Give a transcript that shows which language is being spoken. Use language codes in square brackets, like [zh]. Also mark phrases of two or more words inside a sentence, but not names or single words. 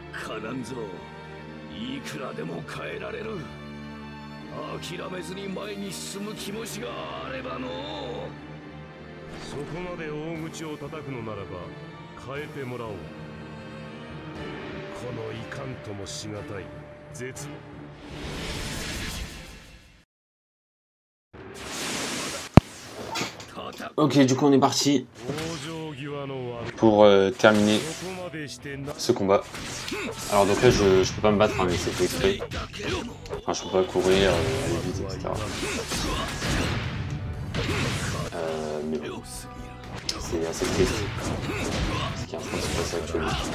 [ja] 結果なんぞいくらでも変えられる。諦めずに前に進む気持ちがあればの。そこまで大口を叩くのならば変えてもらおう。このいかんともしがたい絶望。 [fr] Ok, du coup on est parti pour terminer ce combat. Alors donc là je peux pas me battre, hein, mais c'est fait exprès. Enfin je peux pas courir, aller vite, etc. Mais bon, c'est assez triste ce qui est en train de se passer actuellement.